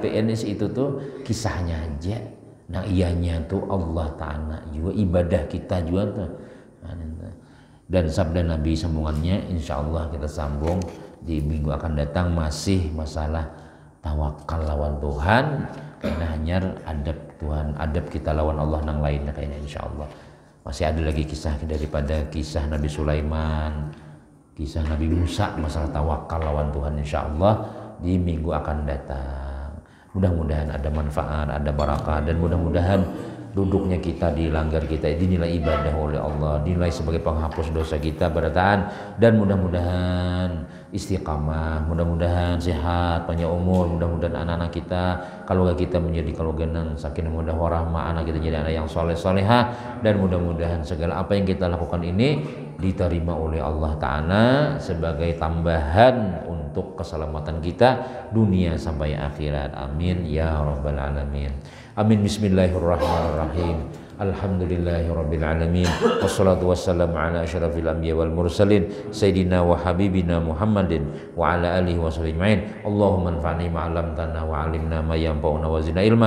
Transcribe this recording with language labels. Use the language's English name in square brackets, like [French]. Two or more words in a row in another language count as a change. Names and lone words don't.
[Banjar] PNS itu tuh kisahnya aja nah ianya tuh Allah Ta'ala juga ibadah kita juga tuh dan sabda Nabi sambungannya [Arabic] إن شاء الله [Banjar] kita sambung di minggu akan datang masih masalah tawakal lawan Tuhan karena hanya adab Tuhan adab kita lawan Allah nang lainnya kayaknya [Arabic] إن شاء الله [Banjar] masih ada lagi kisah daripada kisah Nabi Sulaiman kisah Nabi Musa masalah tawakal lawan Tuhan [Arabic] إن شاء الله [Banjar] di minggu akan datang mudah-mudahan ada manfaat ada barakah dan mudah-mudahan duduknya kita di langgar kita dinilai ibadah oleh Allah dinilai sebagai penghapus dosa kita berataan dan mudah-mudahan istiqamah, mudah-mudahan sehat, panjang umur, mudah-mudahan anak-anak kita, keluarga kita menjadi keluarga [Arabic] سكينة مودة ورحمة, [Banjar] anak kita jadi anak yang soleh solehah, dan mudah-mudahan segala apa yang kita lakukan ini diterima oleh Allah Ta'ala sebagai tambahan untuk keselamatan kita dunia sampai akhirat. [Arabic] آمين يا رب العالمين. آمين. بسم الله الرحمن الرحيم. الحمد لله رب العالمين. والصلاة والسلام على أشرف الأنبياء والمرسلين سيدنا وحبيبنا محمد وعلى آله وصحبه أجمعين. اللهم انفعنا بما علمتنا وعلمنا ما ينفعنا وزدنا علما.